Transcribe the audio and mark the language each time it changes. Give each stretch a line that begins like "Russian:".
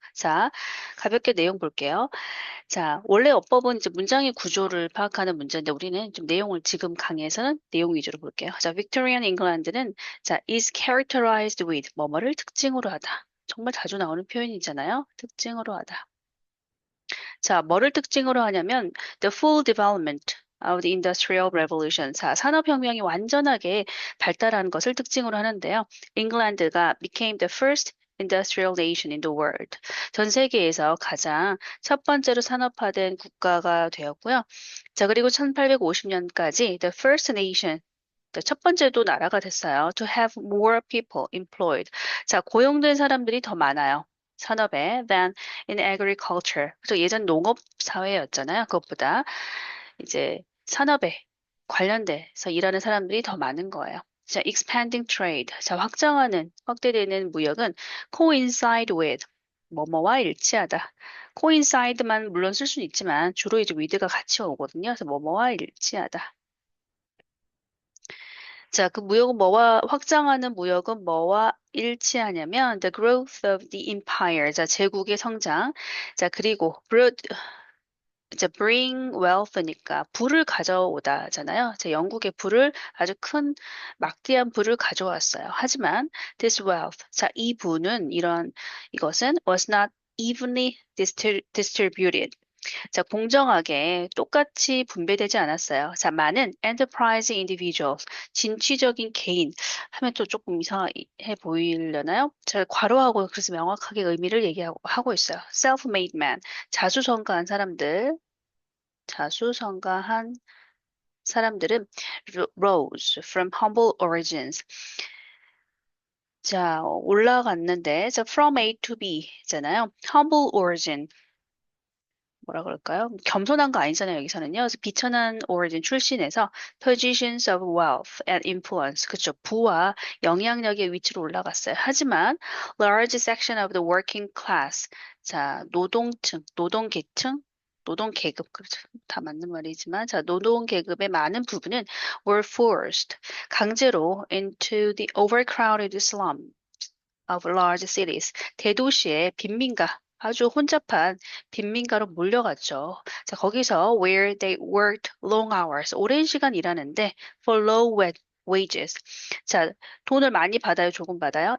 Korean: 자, 가볍게 내용 볼게요. 자, 원래 어법은 이제 문장의 구조를 파악하는 문제인데 우리는 좀 내용을 지금 강의에서는 내용 위주로 볼게요. 자, Victorian England는 자,
English: is characterized with
Korean: 뭐뭐를 특징으로 하다. 정말 자주 나오는 표현이잖아요. 특징으로 하다. 자, 뭐를 특징으로 하냐면
English: the full development of the Industrial Revolution.
Korean: 자, 산업혁명이 완전하게 발달한 것을 특징으로 하는데요.
English: 잉글랜드가 became the first industrial nation in the world.
Korean: 전 세계에서 가장 첫 번째로 산업화된 국가가 되었고요. 자, 그리고 1850년까지
English: the first nation
Korean: 첫 번째도 나라가 됐어요.
English: To have more people employed.
Korean: 자, 고용된 사람들이 더 많아요. 산업에
English: than in agriculture.
Korean: 그래서 예전 농업 사회였잖아요. 그것보다 이제 산업에 관련돼서 일하는 사람들이 더 많은 거예요. 자,
English: expanding trade.
Korean: 자, 확대되는 무역은
English: coincide with.
Korean: 뭐뭐와 일치하다. coincide만 물론 쓸 수는 있지만 주로 이제 with가 같이 오거든요. 그래서 뭐뭐와 일치하다. 자, 그 무역은 뭐와 확장하는 무역은 뭐와 일치하냐면
English: the growth of the empire.
Korean: 자, 제국의 성장. 자, 그리고 이제
English: bring wealth
Korean: 니까 부를 가져오다잖아요. 자, 영국의 부를 아주 큰 막대한 부를 가져왔어요. 하지만
English: this wealth.
Korean: 자, 이 부는 이것은
English: was not evenly distributed.
Korean: 자, 공정하게 똑같이 분배되지 않았어요. 자, 많은
English: enterprise individuals,
Korean: 진취적인 개인 하면 또 조금 이상해 보이려나요? 자, 괄호하고 그래서 명확하게 의미를 얘기하고 있어요.
English: self-made man,
Korean: 자수성가한 사람들, 자수성가한 사람들은
English: rose from humble origins.
Korean: 자, 올라갔는데, 자, from A to B잖아요. humble origin. 뭐라 그럴까요? 겸손한 거 아니잖아요, 여기서는요. 그래서 비천한 origin 출신에서
English: positions of wealth and influence.
Korean: 그쵸. 부와 영향력의 위치로 올라갔어요. 하지만
English: large section of the working class.
Korean: 자, 노동층, 노동계층, 노동계급, 그렇죠. 다 맞는 말이지만, 자, 노동계급의 많은 부분은
English: were forced,
Korean: 강제로
English: into the overcrowded slum of large cities.
Korean: 대도시의 빈민가, 아주 혼잡한 빈민가로 몰려갔죠. 자, 거기서
English: where they worked long hours,
Korean: 오랜 시간 일하는데
English: for low wages.
Korean: 자, 돈을 많이 받아요, 조금 받아요?